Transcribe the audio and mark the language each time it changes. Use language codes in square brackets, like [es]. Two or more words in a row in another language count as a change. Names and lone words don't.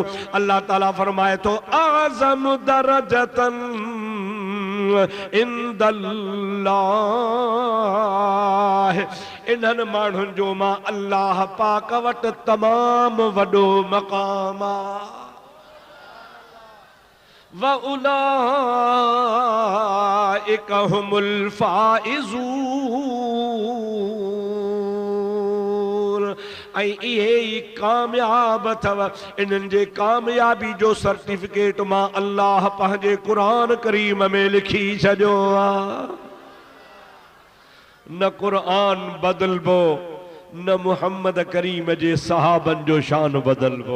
[sd] अल्लाह ताला फरमाए तो [ar] أعظم درجة عند الله, [sd] इन्हनि माण्हुनि जो मां अल्लाह पाक वटि तमाम वॾो मक़ाम आ। [ar] وأولئك هم الفائزون, [sd] ऐं इहे ई कामयाब अथव। इन्हनि जे कामयाबी जो सर्टिफिकेट मां अल्लाह पंहिंजे क़ुरान करीम में लिखी छॾियो आ। न क़ुरान बदलबो, न मुहम्मद करीम जे सहाबन जो शान बदलबो।